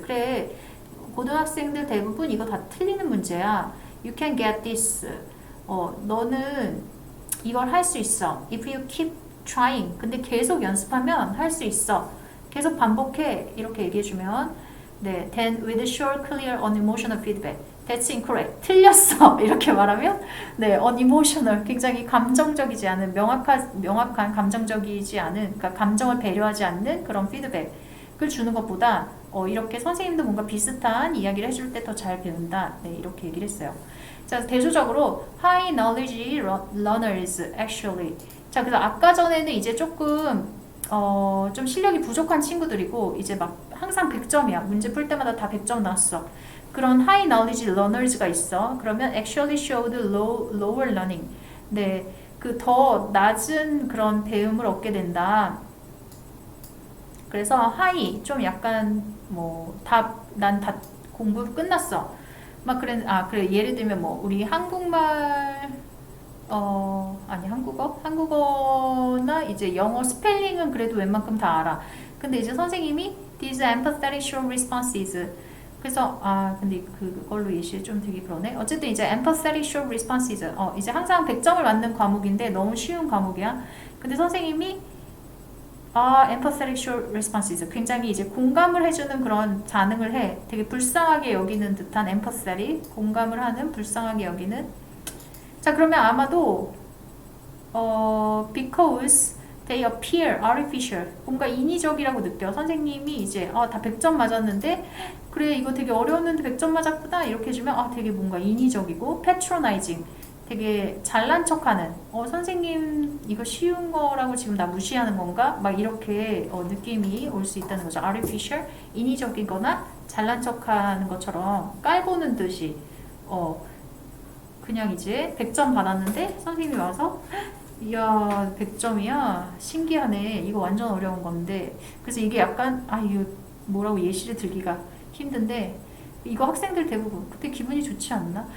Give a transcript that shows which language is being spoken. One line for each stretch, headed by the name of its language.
Korean: 그래, 고등학생들 대부분 이거 다 틀리는 문제야.
English: You can get this.
Korean: 너는 이걸 할 수 있어.
English: If you keep trying.
Korean: 근데 계속 연습하면 할 수 있어. 계속 반복해. 이렇게 얘기해주면
English: then with short, clear, unemotional feedback. That's incorrect.
Korean: 틀렸어. 이렇게 말하면 unemotional. 굉장히 감정적이지 않은, 명확한 감정적이지 않은, 그러니까 감정을 배려하지 않는 그런 피드백을 주는 것보다 이렇게 선생님도 뭔가 비슷한 이야기를 해줄 때 더 잘 배운다. 이렇게 얘기를 했어요. 자, 대조적으로
English: high knowledge learners actually.
Korean: 자, 그래서 아까 전에는 이제 조금 좀 실력이 부족한 친구들이고 이제 막 항상 100점이야. 문제 풀 때마다 다 100점 나왔어. 그런
English: high knowledge learners
Korean: 가 있어. 그러면
English: actually showed lower learning.
Korean: 네, 그 더 낮은 그런 배움을 얻게 된다. 그래서 high 좀 약간 난 다 공부 끝났어. 막 그래 예를 들면 우리 한국말 아니 한국어나 이제 영어 스펠링은 그래도 웬만큼 다 알아. 근데 이제 선생님이
English: these empathetic short responses.
Korean: 그래서 근데 그걸로 예시 좀 되게 그러네. 어쨌든 이제
English: empathetic short responses.
Korean: 이제 항상 100점을 맞는 과목인데 너무 쉬운 과목이야. 근데 선생님이
English: empathetic short responses.
Korean: 굉장히 이제 공감을 해주는 그런 반응을 해. 되게 불쌍하게 여기는 듯한 empathetic. 공감을 하는, 불쌍하게 여기는. 자, 그러면 아마도
English: because they appear artificial.
Korean: 뭔가 인위적이라고 느껴. 선생님이 이제 다 100점 맞았는데 그래, 이거 되게 어려웠는데 100점 맞았구나 이렇게 해주면 되게 뭔가 인위적이고 patronizing. 되게 잘난 척하는 선생님 이거 쉬운 거라고 지금 나 무시하는 건가? 막 이렇게 느낌이 올 수 있다는 거죠. artificial, 인위적이거나 잘난 척하는 것처럼 깔보는 듯이 그냥 이제 100점 받았는데 선생님이 와서 이야 100점이야 신기하네 이거 완전 어려운 건데 그래서 이게 약간 이거 뭐라고 예시를 들기가 힘든데 이거 학생들 대부분 그때 기분이 좋지 않나?